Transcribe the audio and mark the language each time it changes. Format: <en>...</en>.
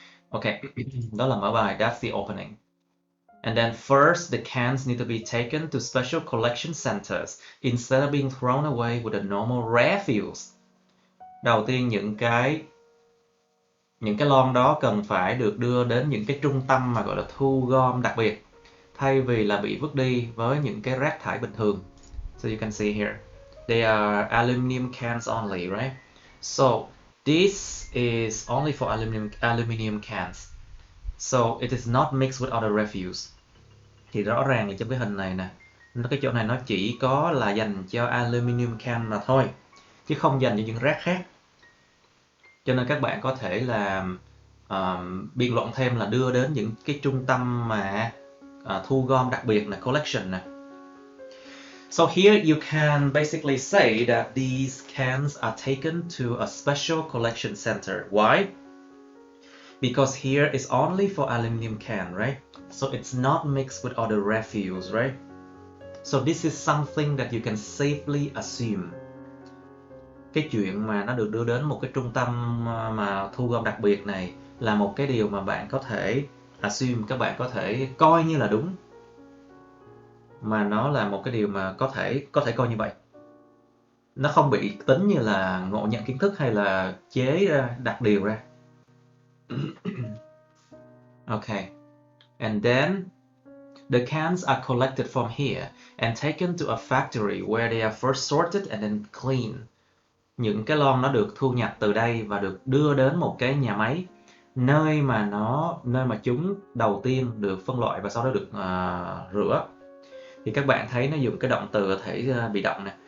<vi>Okay, đó là mở bài.</vi> <en>That's the opening. And then first, the cans need to be taken to special collection centers instead of being thrown away with the normal refuse. Đầu tiên những cái lon đó cần phải được đưa đến những cái trung tâm mà gọi là thu gom đặc biệt, thay vì là bị vứt đi với những cái rác thải bình thường. So you can see here, they are aluminum cans only, right? So this is only for aluminum cans. So it is not mixed with other refuse.</en> <vi>Thì rõ ràng là trong cái hình này nè, cái chỗ này nó chỉ có là dành cho aluminum can mà thôi, chứ không dành cho những rác khác. Cho nên các bạn có thể là biện luận thêm là đưa đến những cái trung tâm mà thu gom đặc biệt là collection nè.</vi> <en>So here you can basically say that these cans are taken to a special collection center. Why? Because here is only for aluminum can, right? So it's not mixed with other refuse, right? So this is something that you can safely assume.</en> <vi>Cái chuyện mà nó được đưa đến một cái trung tâm mà thu gom đặc biệt này là một cái điều mà bạn có thể assume, các bạn có thể coi như là đúng. Mà nó là một cái điều mà có thể coi như vậy. Nó không bị tính như là ngộ nhận kiến thức hay là chế ra, đặt điều ra. Okay.</vi> <en>And then the cans are collected from here and taken to a factory where they are first sorted and then cleaned.</en> <vi>Những cái lon nó được thu nhặt từ đây và được đưa đến một cái nhà máy nơi mà chúng đầu tiên được phân loại và sau đó được rửa. Thì các bạn thấy nó dùng cái động từ ở thể bị động nè.</vi>